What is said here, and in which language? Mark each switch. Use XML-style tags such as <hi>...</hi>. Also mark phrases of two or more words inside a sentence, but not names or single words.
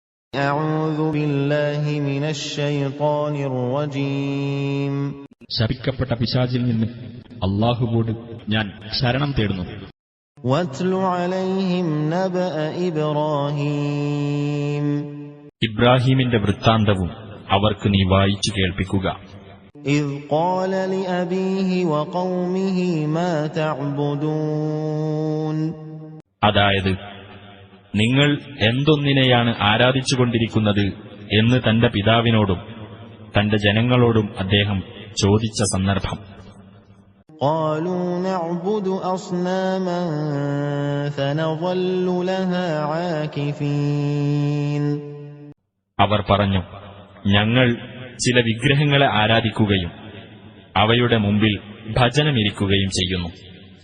<ar>أعوذ بالله من الشيطان الرجيم.</ar> <ml>ശപിക്കപ്പെട്ട പിശാചിൽ നിന്ന് അല്ലാഹുവോട് ഞാൻ ശരണം തേടുന്നു.</ml> <ar>واتل عليهم نبأ إبراهيم.</ar> <ml>ഇബ്രാഹീമിന്റെ വൃത്താന്തവും അവർക്ക് നീ വായിച്ചു കേൾപ്പിക്കുക.</ml> <ar>إذ قال لأبيه وقومه ما تعبدون.</ar> <ml>അതായത് നിങ്ങൾ എന്തൊന്നിനെയാണ് ആരാധിച്ചുകൊണ്ടിരിക്കുന്നത് എന്ന് തന്റെ പിതാവിനോടും തന്റെ ജനങ്ങളോടും അദ്ദേഹം ചോദിച്ച സന്ദർഭം.</ml> <ar>قالوا نعبد أصناما فنظل لها عاكفين.</ar> <ml>അവർ പറഞ്ഞു, ഞങ്ങൾ ചില വിഗ്രഹങ്ങളെ ആരാധിക്കുകയും അവയുടെ മുമ്പിൽ ഭജനമിരിക്കുകയും ചെയ്യുന്നു.</ml>